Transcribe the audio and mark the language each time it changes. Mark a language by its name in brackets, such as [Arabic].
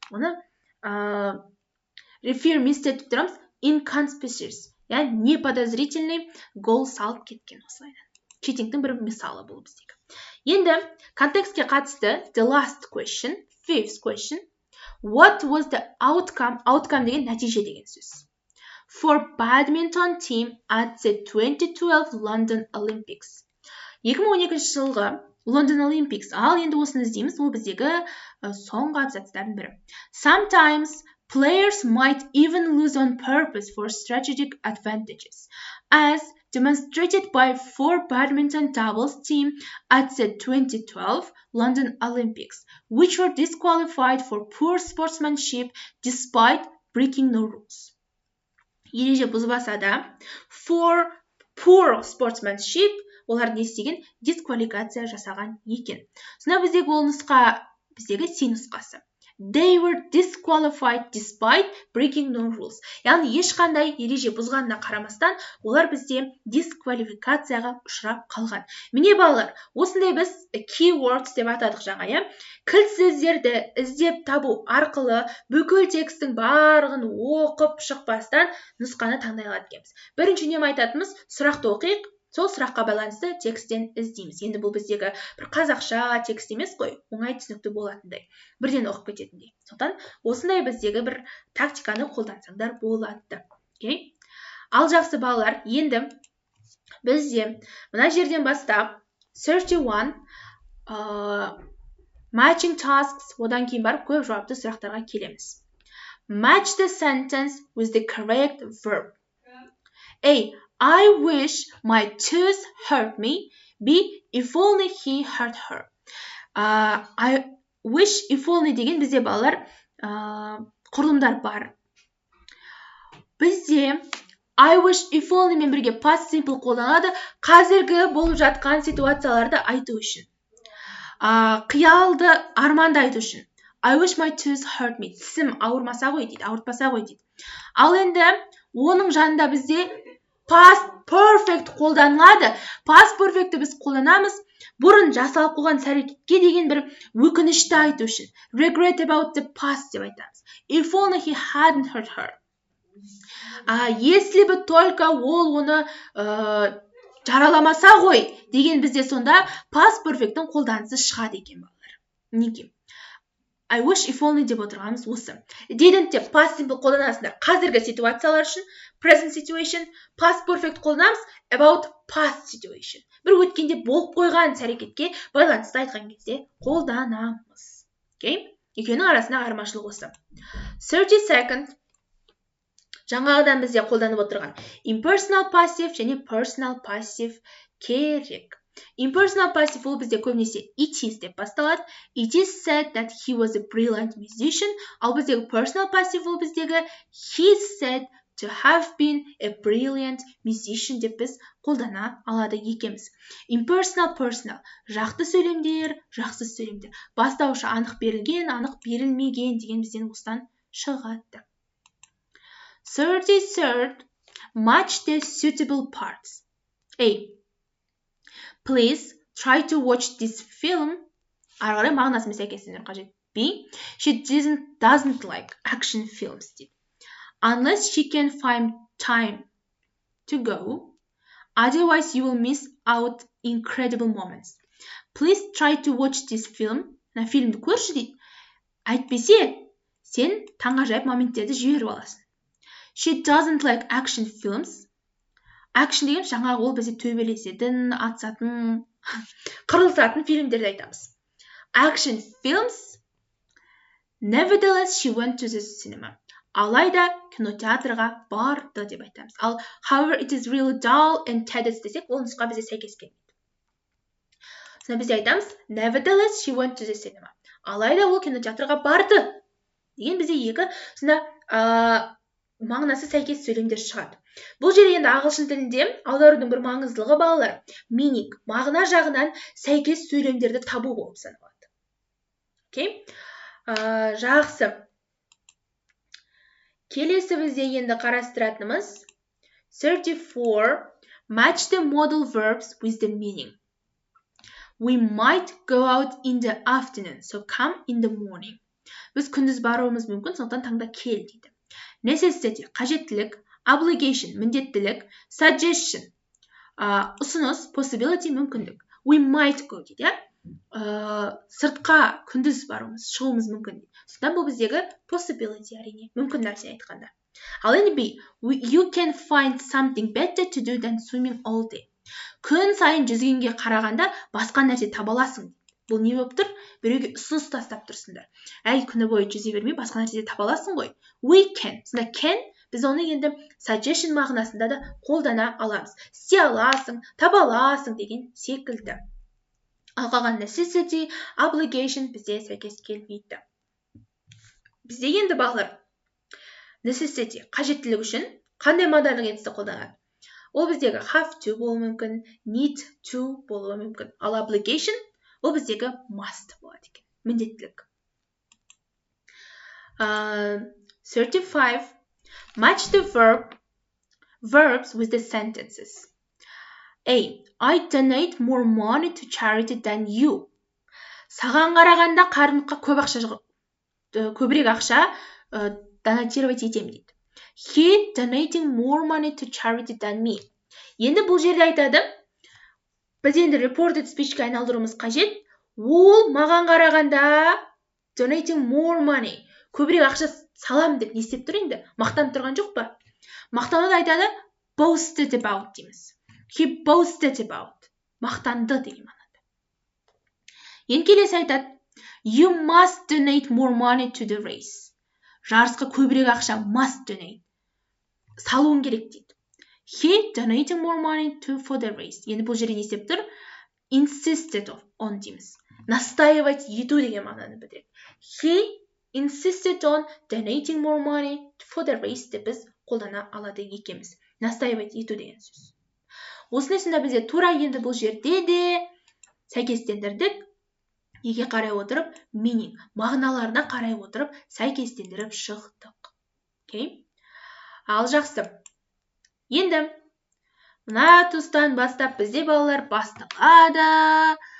[Kazakh] Оны [English] referee missed it [Kazakh] деп тұрамыз. [English] Inconspicuous. [Kazakh] Яғни неподозрительный гол салып кеткен осылайдан. Читингтің бір мысалы бұл біздегі. Енді контекстке қатысты [English] the last question, fifth question. What was the outcome? [Kazakh] Outcome деген нәтиже деген сөз. [English] For badminton team at the 2012 London Olympics. [Kazakh] 2012 жылғы London Olympics. Ал енді осыны іздейміз. Ол біздегі соңғы абзацтардың бірі. [English] Sometimes players might even lose on purpose for strategic advantages, as demonstrated by 4 badminton doubles team at the 2012 London Olympics, which were disqualified for poor sportsmanship despite breaking no rules. [Kazakh] Ереже бұзбаса да, [English] for poor sportsmanship, [Kazakh] олар не істеген? Дисквалификация жасаған екен. Сонда біздегі ол нұсқа, біздегі C нұсқасы. [English] They were disqualified despite breaking no rules. [Kazakh] Яғни ешқандай ереже бұзғанына қарамастан, олар бізде дисквалификацияға ұшырап қалған. Міне балалар, осындай біз keywords деп атадық жаңа, иә? Кілт сөздерді іздеп табу арқылы бүкіл текстің барлығын оқып шықпастан нұсқаны таңдай алады екенбіз. Бірінші нем айтатынымыз, сұрақты оқиық, сол сұраққа байланысты тексттен іздейміз. Енді бұл біздегі бір қазақша текст емес қой, оңай түсінікті болатындай, бірден оқып кететіндей. Сондықтан осындай біздегі бір тактиканы қолдансаңдар болады. Окей? Ал жақсы балалар, енді бізде мына жерден бастап 31 matching tasks, одан кейін барып көп жауапты сұрақтарға келеміз. [English] Match the sentence with the correct verb. A. I wish my tooth hurt me. B. If only he hurt her. [Kazakh] I wish, if only деген бізде балалар құрылымдар бар. Бізде I wish, if only мен бірге past simple қолданады қазіргі болып жатқан ситуацияларды айту үшін. Қиялды, арманды айту үшін. [English] I wish my tooth hurt me. [Kazakh] Тісім ауырмаса ғой дейді, ауыртпаса ғой дейді. Ал енді оның жанында бізде past perfect қолданылады. Past perfect'ті біз қолданамыз бұрын жасалып қойған іс-әрекетке деген бір өкінішті айту үшін. [English] Regret about the past [Kazakh] деп айтамыз. [English] If only he hadn't hurt her. [Russian] Если бы только [Kazakh] ол оны жараламаса ғой деген бізде сонда past perfect'тің қолданысы шығады екен балалар. Неге? I wish, if only деп отырғанымыз осы. Didn't деп past simple қолданасыңдар қазіргі ситуациялар үшін, [English] present situation, [Kazakh] past perfect қолданамыз [English] about past situation. [Kazakh] Бір өткенде болып қойған іс-әрекетке байланысты айтқан кезде қолданамыз. Окей? Екеуінің арасында айырмашылық осы. 32nd жаңағыдан бізде қолданып отырған impersonal passive және personal passive керек. Impersonal passive ол бізде көбінесе it is деп басталады. [English] It is said that he was a brilliant musician. [Kazakh] Ал біздегі personal passive ол біздегі [English] he said to have been a brilliant musician [Kazakh] деп біз қолдана алады екенбіз. [English] Impersonal, personal. [Kazakh] Жақты сөйлемдер, жақсыз сөйлемдер. Бастаушы анық берілген, анық берілмеген деген бізден осыдан шығады. [English] 33rd. Match the suitable parts. A. Please try to watch this film. [Kazakh] Арғары мағынасымен сәйкестендіру қажет. [English] B. She doesn't like action films. Unless she can find time to go. Otherwise you will miss out incredible moments. Please try to watch this film. [Kazakh] На фильмді көрші дейді. Әйтпесе, сен таңғажайып моменттерді жіберіп аласың. [English] She doesn't like action films. [Kazakh] Action деген жаңағы ол бізде төбелесетін, атысатын, қырылысатын фильмдерді айтамыз. [English] Action films. Nevertheless, she went to the cinema. [Kazakh] Алайда кинотеатрға барды деп айтамыз. Ал [English] however it is really dull and tedious [Kazakh] десек, ол нұсқа бізде сәйкес келмейді. Сонда біз айтамыз nevertheless, she went to the cinema. Алайда ол кинотеатрға барды деген бізде екі сонда мағынасы сәйкес сөйлемдер шығады. Бұл жерде енді ағылшын тілінде аударудың бір маңыздылығы балалар, meaning, мағына жағынан сәйкес сөйлемдерді табу болып саналады. Окей? Жақсы. Келесі бізде енді қарастыратынымыз 34. [English] Match the modal verbs with the meaning. We might go out in the afternoon, so come in the morning. [Kazakh] Біз күндіз баруымыз мүмкін, сондықтан таңда кел дейді. Necessity, қажеттілік, obligation, міндеттілік, suggestion, ұсыныс, possibility, мүмкіндік. We might go дейді, сыртқа күндіз баруымыз, шығуымыз мүмкін дейді. Сондықтан бұл біздегі possibility әрине, мүмкін нәрсе айтқанда. Ал енді [English] B, you can find something better to do than swimming all day. [Kazakh] Күн сайын жүзгенге қарағанда басқа нәрсе таба аласың. Бұл не болып тұр? Біреуге ұсыныс тастап тұрсыңдар. Әй, күні бойы жүзе бермей басқа нәрсе таба аласың ғой. [English] We can. [Kazakh] Сонда can біз оны енді suggestion мағынасында да қолдана аламыз. Істей аласың, таба аласың деген секілді. Ал қалған necessity, obligation бізде сәйкес келмейді. Бізде енді балалар necessity қажеттілік үшін қандай модальдық етісті қолданады? Ол біздегі have to болуы мүмкін, need to болуы мүмкін. Ал obligation ол біздегі must болады екен, міндеттілік. 35. [English] Match the verbs with the sentences. A. I donate more money to charity than you. [Kazakh] Саған қарағанда қарымыққа көбірек ақша донатировать етем дейді. [English] He donating more money to charity than me. [Kazakh] Енді бұл жерде айтады, біз енді reported speech'ке айналдыруымыз қажет. Ол маған қарағанда [English] donating more money. [Kazakh] Көбірек ақша салам деп не істеп тұр енді? Мақтанып тұрған жоқ па? Мақтануды айтады, boasted about дейміз. [English] He boasted about. [Kazakh] Мақтанды деген мағынада. Енді келесі айтады, [English] you must donate more money to the race. [Kazakh] Жарысқа көбірек ақша [English] must donate. [Kazakh] Салуын керек дейді. [English] He donating more money for the race. [Kazakh] Енді бұл жерде не істеп тұр? Insisted on дейміз. Настаивать ету деген мағынаны білдіреді. [English] He insisted on donating more money for the race [Kazakh] деп біз қолдана алады екенбіз. Настаивать ету деген сөз. Осылайсында бізде тура енді бұл жерде де сәйкестендірдік. Неге қарай отырып? Meaning. Мағыналарына қарай отырып сәйкестендіріп шықтық. Okay? Ал жақсы. Енді мына тұстан бастап бізде балалар басталады.